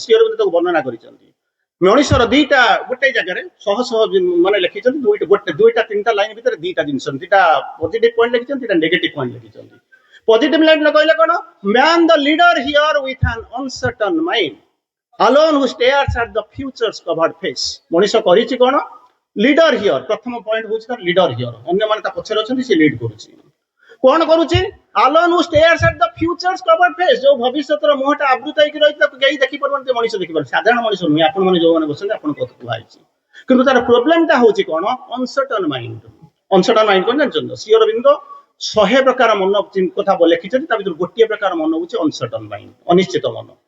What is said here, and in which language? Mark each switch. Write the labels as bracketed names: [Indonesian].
[Odia] ଶ୍ରୀ ଅରବିନ୍ଦ ତାକୁ ବର୍ଣ୍ଣନା କରିଛନ୍ତି। ମଣିଷର ଦିଟା ଗୋଟେ ଜାଗାରେ ଶହ ମାନେ ଲେଖିଛନ୍ତି, ଦୁଇଟା ତିନିଟା ଲାଇନ ଭିତରେ ଦିଟା ଜିନିଷ, ଦିଟା ପଜିଟିଭ ପଏଣ୍ଟ ଲେଖିଛନ୍ତି, ଦିଟା ନେଗେଟିଭ ପଏଣ୍ଟ ଲେଖିଛନ୍ତି। ପଜିଟିଭ ଲାଇନ କହିଲେ କଣ? [English] Man the leader here with an uncertain mind alone who stares at the future's covered face। [Odia] ମଣିଷ କରିଛି କଣ? Leader here. ପ୍ରଥମ ପଏଣ୍ଟ ହଉଛି ତାର ଲିଡର ହିୟର, ଅନ୍ୟମାନେ ତା ପଛରେ ଅଛନ୍ତି, ସେ ଲିଡ କରୁଛି। କଣ କରୁଛି? [English] alone who stares at the future's covered face। [Odia] ଯୋଉ ଭବିଷ୍ୟତର ମୁହଁଟା ଆବୃତ ହେଇକି ରହିଛି, ତାକୁ କେହି ଦେଖିପାରୁନାହାନ୍ତି, ମଣିଷ ଦେଖିପାରୁଛି। ସାଧାରଣ ମଣିଷ ନୁହେଁ, ଆପଣ ମାନେ ଯୋଉମାନେ ବସନ୍ତି, ଆପଣଙ୍କ କଥା କୁହାଯାଇଛି। କିନ୍ତୁ ତାର ପ୍ରୋବ୍ଲେମଟା ହଉଛି କଣ? ଅନସର୍ଟନ ମାଇଣ୍ଡ। ଅନସର୍ଟନ ମାଇଣ୍ଡ କଣ ଜାଣିଛନ୍ତି? ଶ୍ରୀ ଅରବିନ୍ଦ 100 ପ୍ରକାର ମନ କଥା ଲେଖିଛନ୍ତି, ତା ଭିତରୁ ଗୋଟିଏ ପ୍ରକାର ମନ ହଉଛି ଅନସର୍ଟନ ମାଇଣ୍ଡ, ଅନିଶ୍ଚିତ ମନ।